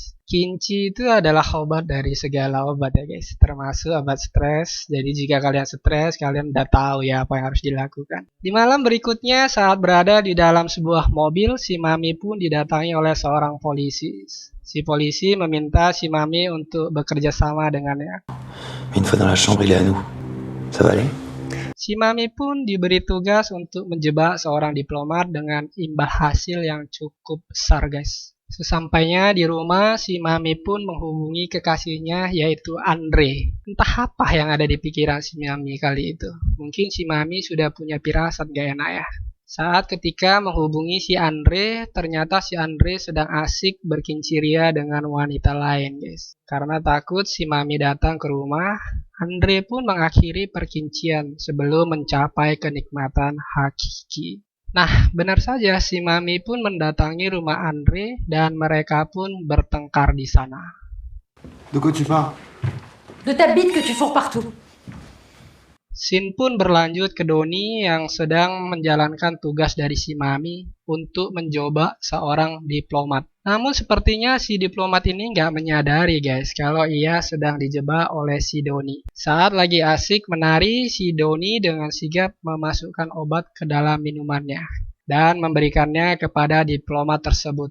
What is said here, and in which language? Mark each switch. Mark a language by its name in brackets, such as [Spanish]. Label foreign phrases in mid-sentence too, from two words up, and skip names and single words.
[Indonesian] Kinci itu adalah obat dari segala obat ya guys, termasuk obat stres. Jadi jika kalian stres, kalian udah tahu ya apa yang harus dilakukan. Di malam berikutnya saat berada di dalam sebuah mobil, si Mami pun didatangi oleh seorang polisi. Si polisi meminta si Mami untuk bekerja sama dengannya. [French] Une fois dans la chambre, il est à nous. Ça va aller? [Indonesian] Si Mami pun diberi tugas untuk menjebak seorang diplomat dengan imbal hasil yang cukup besar guys. Sesampainya di rumah, si Mami pun menghubungi kekasihnya yaitu Andre. Entah apa yang ada di pikiran si Mami kali itu. Mungkin si Mami sudah punya firasat gak enak ya. Saat ketika menghubungi si Andre, ternyata si Andre sedang asik berkinciria dengan wanita lain guys. Karena takut si Mami datang ke rumah, Andre pun mengakhiri perkincian sebelum mencapai kenikmatan hakiki. Nah, benar saja si Mami pun mendatangi rumah Andre dan mereka pun bertengkar di sana. [French] De quoi tu parles? De ta bite que tu fourres partout. [Indonesian] Scene pun berlanjut ke Doni yang sedang menjalankan tugas dari si Mami untuk mencoba seorang diplomat. Namun sepertinya si diplomat ini nggak menyadari guys kalau ia sedang dijebak oleh si Doni. Saat lagi asik menari, si Doni dengan sigap memasukkan obat ke dalam minumannya dan memberikannya kepada diplomat tersebut.